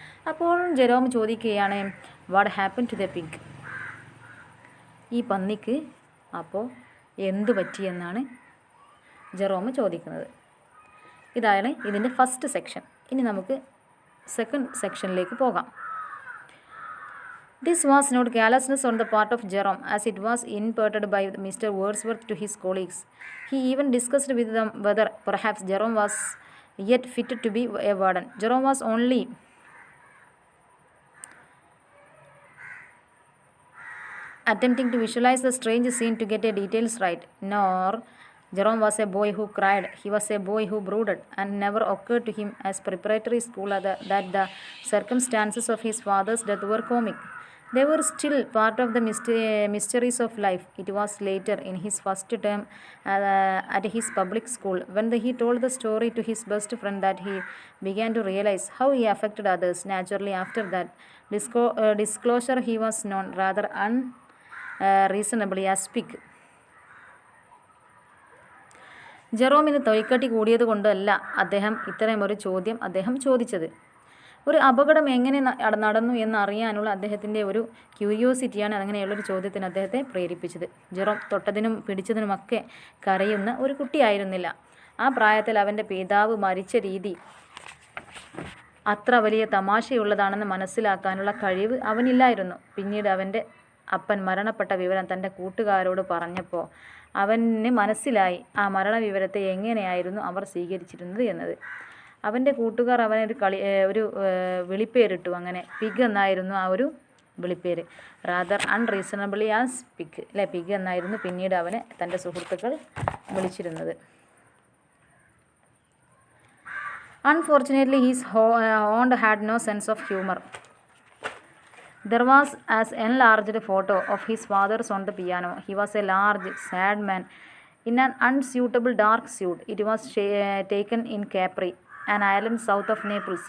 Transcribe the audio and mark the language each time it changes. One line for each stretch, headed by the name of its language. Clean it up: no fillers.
Malayalam: അപ്പോൾ ജെറോം ചോദിക്കുകയാണ്,
English: What happen to the pig?
Malayalam: ഈ പന്നിക്ക് അപ്പോൾ എന്തു പറ്റിയെന്നാണ് ജെറോം ചോദിക്കുന്നത്. ഇതാണ് ഇതിൻ്റെ ഫസ്റ്റ് സെക്ഷൻ. ഇനി നമുക്ക് സെക്കൻഡ് സെക്ഷനിലേക്ക് പോകാം.
English: This was not carelessness on the part of Jerome, as it was imparted by Mr. Wordsworth to his colleagues. He even discussed with them whether perhaps Jerome was yet fitted to be a warden. Jerome was only attempting to visualize the strange scene to get the details right. Nor Jerome was a boy who cried. He was a boy who brooded, and never occurred to him as preparatory school that the circumstances of his father's death were comic. They were still part of the mysteries of life. It was later, in his first term at his public school, when he told the story to his best friend, that he began to realize how he affected others. Naturally, after that disclosure, he was known rather unreasonably as Pig.
Malayalam: ജെറോമിന് തൊലിക്കട്ടി കൂടിയത് കൊണ്ടല്ല അദ്ദേഹം ഇത്തരമൊരു ചോദ്യം അദ്ദേഹം ചോദിച്ചത്. ഒരു അപകടം എങ്ങനെ നടന്നു എന്നറിയാനുള്ള അദ്ദേഹത്തിൻ്റെ ഒരു ക്യൂരിയോസിറ്റിയാണ് അങ്ങനെയുള്ളൊരു ചോദ്യത്തിന് അദ്ദേഹത്തെ പ്രേരിപ്പിച്ചത്. ജെറോം തൊട്ടതിനും പിടിച്ചതിനുമൊക്കെ കരയുന്ന ഒരു കുട്ടിയായിരുന്നില്ല. ആ പ്രായത്തിൽ അവൻ്റെ പിതാവ് മരിച്ച രീതി അത്ര വലിയ തമാശയുള്ളതാണെന്ന് മനസ്സിലാക്കാനുള്ള കഴിവ് അവനില്ലായിരുന്നു. പിന്നീട് അവൻ്റെ അപ്പൻ മരണപ്പെട്ട വിവരം തൻ്റെ കൂട്ടുകാരോട് പറഞ്ഞപ്പോൾ അവന് മനസ്സിലായി ആ മരണവിവരത്തെ എങ്ങനെയായിരുന്നു അവർ സ്വീകരിച്ചിരുന്നത് എന്നത്. അവൻ്റെ കൂട്ടുകാർ അവനൊരു വിളിപ്പേരിട്ടു. അങ്ങനെ പിഗ് എന്നായിരുന്നു ആ ഒരു വിളിപ്പേര്.
English: rather unreasonably as pig
Malayalam: അല്ലെ, പിഗ് എന്നായിരുന്നു പിന്നീട് അവനെ തൻ്റെ സുഹൃത്തുക്കൾ വിളിച്ചിരുന്നത്.
English: Unfortunately, his aunt had no sense of humor. There was an enlarged photo of his father's on the piano. He was a large, sad man in an unsuitable dark suit. It was taken in Capri, an island south of Naples.